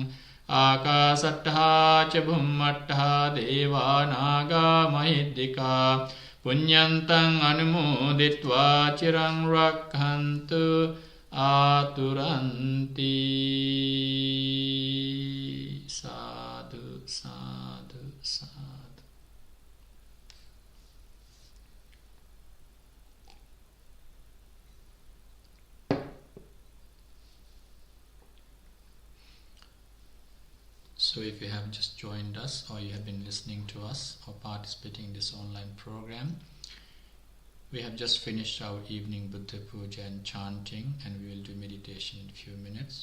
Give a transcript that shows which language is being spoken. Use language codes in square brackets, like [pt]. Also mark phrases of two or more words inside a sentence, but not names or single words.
[pi] Akasattha ca bummattha deva naga mahiddhika punyantang anumoditva cirang rakhantu aturanti. Sadhu, sadhu, sadhu. [en] So if you have just joined us, or you have been listening to us or participating in this online program, we have just finished our evening Buddha Puja and chanting, and we will do meditation in a few minutes.